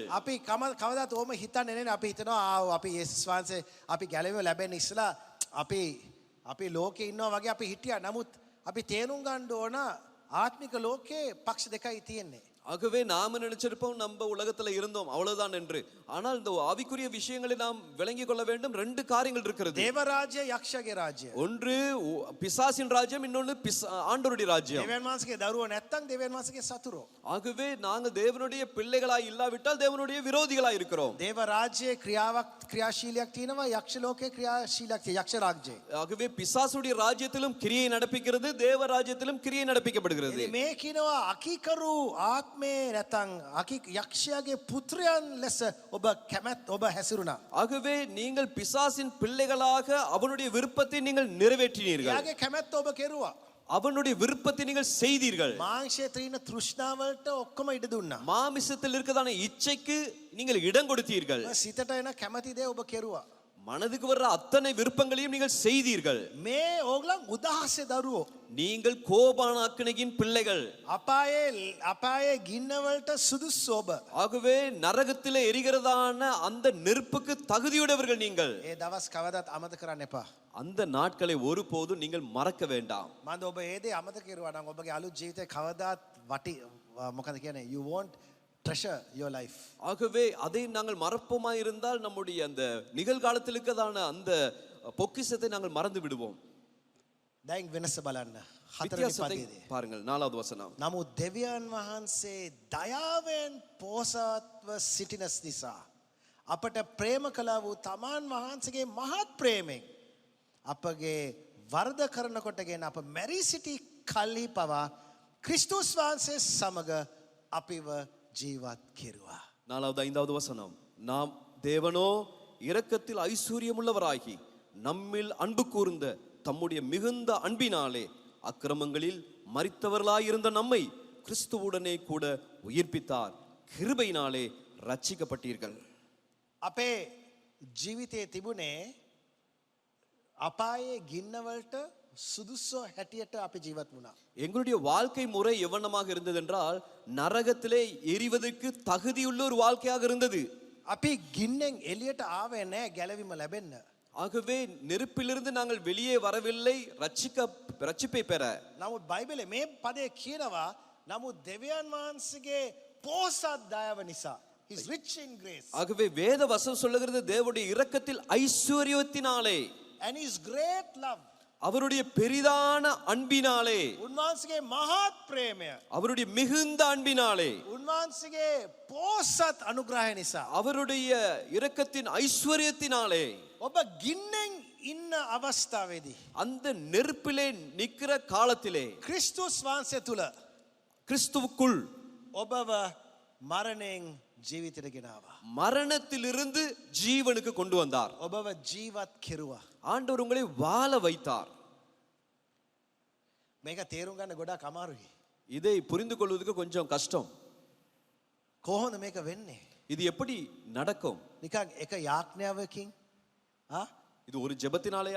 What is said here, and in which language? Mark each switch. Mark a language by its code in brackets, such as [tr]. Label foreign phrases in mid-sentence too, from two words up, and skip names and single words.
[si] අපි කවදාත් ඕම හිතන්නේ නැහැ. අපි හිතනවා අපි යේසුස් වහන්සේ අපි ගැලවෙ ලැබෙන්න ඉස්සලා අපි ලෝකේ ඉන්නවා වගේ අපි හිටියා. නමුත් අපි තේරුම් ගන්න ඕන ආත්මික ලෝකේ පක්ෂ දෙකයි තියෙන්නේ. [ta] ஆகவே நாம நினைச்சிருப்போம் நம்ம உலகத்துல இருந்தோம் அவ்வளவுதான் என்று. ஆனால் இந்த ஆவிக்குரிய விஷயங்களை நாம் விளங்கிக் கொள்ள வேண்டும். ரெண்டு காரியங்கள் இருக்கிறது. [si] දේව රාජ්‍ය යක්ෂගේ රාජ්‍ය. [ta] ஒன்று பிசாசின் ராஜ்யம், இன்னொன்று ஆண்டவருடைய ராஜ்யம். [si] දෙවියන් වහන්සේගේ දරුවෝ නැත්තම් දෙවියන් වහන්සේගේ සතුරෝ. [ta] ஆகவே நாங்கள் தேவனுடைய பிள்ளைகளாய் இல்லாவிட்டால் தேவனுடைய விரோதிகளாய் இருக்கிறோம். [si] දේව රාජ්‍යයේ ක්‍රියාශීලියක් තියෙනවා. යක්ෂ ලෝකේ ක්‍රියාශීලයක් තියෙනවා. යක්ෂ රාජ්‍යයේ. [ta] ஆகவே பிசாசுடைய ராஜ்யத்திலும் கிரியை நடப்பிக்கிறது, தேவ ராஜ்யத்திலும் கிரியை நடப்பிக்கப்படுகிறது. [si] මේ කියනවා අකීකරු ආත්මේ නැත්තම් යක්ෂයාගේ පුත්‍රයන් ලෙස ඔබ කැමැත් ඔබ හැසිරුණා. [ta] ஆகவே நீங்கள் பிசாசின் பிள்ளைகளாக அவனுடைய விருப்பத்தை நீங்கள் நிறைவேற்றினீர்கள். [si] එයාගේ කැමැත්ත ඔබ කෙරුවා. [ta] அவனுடைய விருப்பத்தை நீங்கள் செய்தீர்கள். [si] මාංශයේ තියෙන තෘෂ්ණාවලට ඔක්කොම ඉඩ දුන්නා. [ta] மாமிசத்தில் இருக்கதான இச்சைக்கு நீங்கள் இடம் கொடுத்தீர்கள். [si] සිතට එන කැමැති දේ ඔබ කෙරුවා. [ta] மனதுக்கு வர்ற அத்தனை விருப்பங்களையும் நீங்கள் செய்தீர்கள். [si] මේ ඕගලන් උදාසේ දරුවෝ. [ta] நீங்கள் கோபானாக்கினையின் பிள்ளைகள். [si] අපායේ ගින්නවලට සුදුසු ඔබ. [ta] ஆகவே நரகத்திலே எரிகிறதான அந்த நெருப்புக்கு தகுதியுடையவர்கள் நீங்கள். [si] ඒ දවස් කවදාත් අමතක කරන්න එපා. [ta] அந்த நாட்களை ஒருபோதும் நீங்கள் மறக்க வேண்டாம். [si] මන්ද ඔබ ඒ දේ අමතක කරුවා නම් ඔබගේ අලුත් ජීවිතේ කවදාත් මොකද කියන්නේ [en] you won't treasure your life. [ta] ஆகவே அதை நாங்கள் மறப்போமாய் இருந்தால் நம்முடைய அந்த நிகழ்காலத்தில் இருக்கதான அந்த பொக்கிஷத்தை நாங்கள் மறந்து விடுவோம். [si] දැන් වෙනස බලන්න. හතරවෙනි [ta] வித்தியாசத்தை [si] පදයේදී. [ta] பாருங்கள், 4வது வசனம். [si] නමුත් දෙවියන් වහන්සේ දයාවෙන් පෝසත්ව සිටින නිසා අපට ප්‍රේම කළා වූ තමන් වහන්සේගේ මහත් ප්‍රේමයෙන් අපගේ වරද කරනකොටගෙන අප මැරී සිටි කල්හි පවා ක්‍රිස්තුස් වහන්සේ සමග අපිව ජීවත් කෙරුවා. [ta] 4வது 5வது வசனம். நாம் தேவனோ இரக்கத்தில் ஐஸ்வர்யமுள்ளவராகி நம்மில் அன்பு கூர்ந்த தம்முடைய மிகுந்த அன்பினாலே அக்கிரமங்களில் மரித்தவர்களாயிருந்த நம்மை கிறிஸ்துவுடனே கூட உயிர்ப்பித்தார். கிருபையினாலே ரட்சிக்கப்பட்டீர்கள். [si] අපේ ජීවිතයේ තිබුණේ අපායේ ගින්නවලට සුදුස්සෝ හැටියට අපි ජීවත් වුණා. [ta] எங்களுடைய வாழ்க்கை முறை எவ்வளமாக இருந்தது என்றால் நரகத்திலே எரிவதற்கு தகுதியுள்ள ஒரு வாழ்க்கையாக இருந்தது. [si] අපි ගින්නෙන් එළියට ආවේ නැහැ ගැලවීම ලැබෙන්න. [ta] ஆகவே நெருப்பிலிருந்து நாங்கள் வெளியே வரவில்லை ரட்சிப்பை பெற. [si] නමුත් බයිබලේ මේ පදේ කියනවා නමුත් දෙවියන් වහන්සේගේ පෝසත් දයාව නිසා. [en] He's rich in grace. [ta] ஆகவே வேத வசனம் சொல்லுகிறது தேவனுடைய இரக்கத்தில் ஐஸ்வர்யத்தினாலே [en] And his great love. [ta] அவருடைய பெரிதான அன்பினாலே [si] උන්වහන්සේගේ මහත් ප්‍රේමය. [ta] அவருடைய மிகுந்த அன்பினாலே [si] උන්වහන්සේගේ පෝසත් අනුග්‍රහය නිසා. [ta] அவருடைய இரக்கத்தின் ஐஸ்வர்யத்தினாலே [si] ඔබ ගින්නෙන් ඉන්න අවස්ථාවේදී [ta] அந்த நெருப்பிலே நிக்கிற காலத்திலே [si] ක්‍රිස්තුස් වහන්සේ තුල [ta] கிறிஸ்துவுக்குள் [si] ඔබව මරණයෙන් ජීවිතයට ගෙනාවා. [ta] மரணத்திலிருந்து ஜீவனுக்கு கொண்டு வந்தார். [si] ඔබව ජීවත් කෙරුවා. [ta] ஆண்டவர் உங்களை வாழ வைத்தார். [si] මේක තේරුම් ගන්න ගොඩාක් අමාරුයි. [ta] இதை புரிந்து கொள்வதற்கு கொஞ்சம் கஷ்டம். [si] කොහොමද මේක වෙන්නේ? [ta] இது எப்படி நடக்கும்? [si] නිකන් එක යාඥාවකින් [ta] இது ஒரு ஜெபத்தினாலயா?